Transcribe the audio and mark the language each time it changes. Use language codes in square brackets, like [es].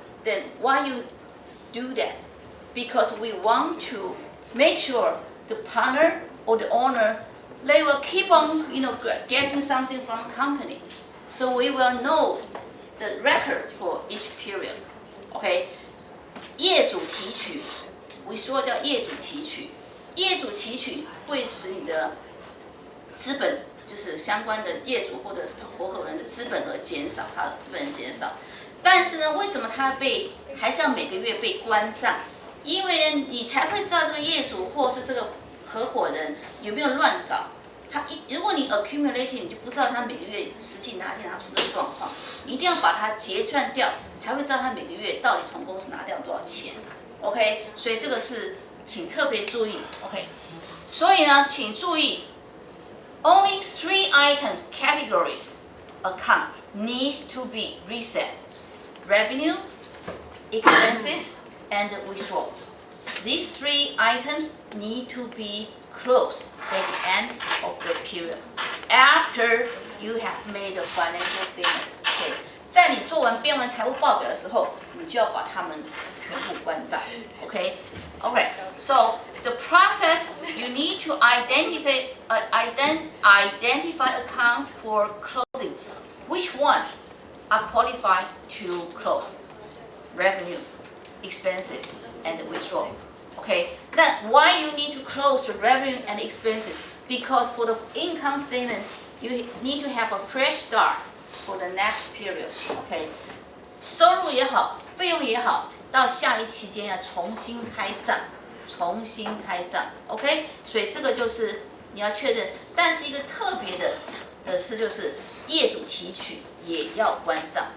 [en] Then why you do that? Because we want to make sure the partner or the owner, they will keep on getting something from the company. So we will know the record for each period. [zh] OK， 业主提取，我说叫业主提取，业主提取会使你的资本，就是相关的业主或者合伙人的资本额减少，他的资本减少。但是呢，为什么他还是要每个月被关账？因为呢，你才会知道这个业主或是这个合伙人有没有乱搞。如果你 accumulating， 你就不知道他每个月实际拿进拿出的状况，你一定要把它结算掉，才会知道他每个月到底从公司拿掉多少钱。 OK， 所以这个是请特别注意。 [en] OK， [zh] 所以呢，请注意 [en] ，only 3 items categories account needs to be reset: revenue, expenses, and withdrawal. These 3 items need to be closed at the end of the period after you have made a financial statement. [zh] Okay， 在你做完编完财务报表的时候，你就要把它们全部关账。 [en] Okay, alright. So the process you need to identify accounts for closing. Which ones are qualified to close? Revenue, expenses, and withdrawal. Okay, then why you need to close the revenue and expenses? Because for the income statement, you need to have a fresh start for the next period. [zh] Okay， 收入也好，费用也好，到下一期间要重新开账，重新开账。 OK， 所以这个就是你要确认。但是一个特别的事就是业主提取也要关账。